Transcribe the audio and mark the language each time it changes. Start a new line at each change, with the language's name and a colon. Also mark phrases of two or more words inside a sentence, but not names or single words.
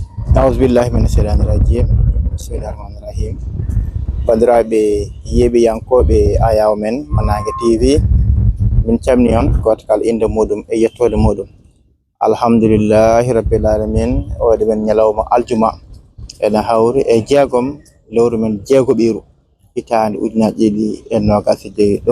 Arabic: أعوذ بالله من الشيطان الرجيم بسم الله الرحمن الرحيم
Fula: bandiraɓe yeeɓiyankoɓe ayaw men Manage TV min camni on goto kala inde muɗum e yettode muɗum
Arabic: الحمد لله رب العالمين
Fula: oɗe men ñalawma aljuma ene hawri e jeegom lewru men jeegoɓiru hitande ujunaje ɗiɗi e nogas e joyyi ɗo